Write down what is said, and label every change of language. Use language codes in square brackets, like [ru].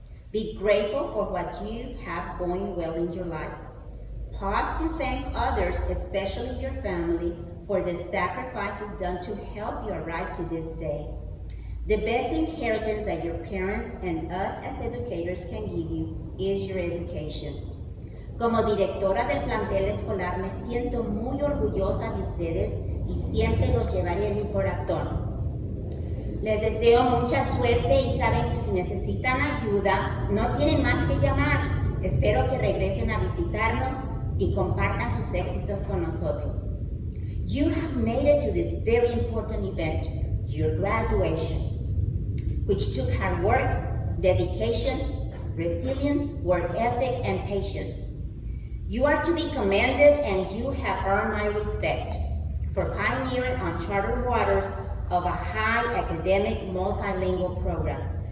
[en] Be grateful for what you have going well in your lives. Pause to thank others, especially your family, for the sacrifices done to help you arrive to this day. The best inheritance that your parents and us as educators can give you is your education. [es] Como directora del plantel escolar me siento muy orgullosa de ustedes y siempre los llevaré en mi corazón. Les deseo mucha suerte y saben que si necesitan ayuda, no tienen más que llamar. Espero que regresen a visitarnos y compartan sus éxitos con nosotros. [en] You have made it to this very important event, your graduation, which took hard work, dedication, resilience, work ethic, and patience. You are to be commended, and you have earned my respect for pioneering uncharted waters of a high academic multilingual program.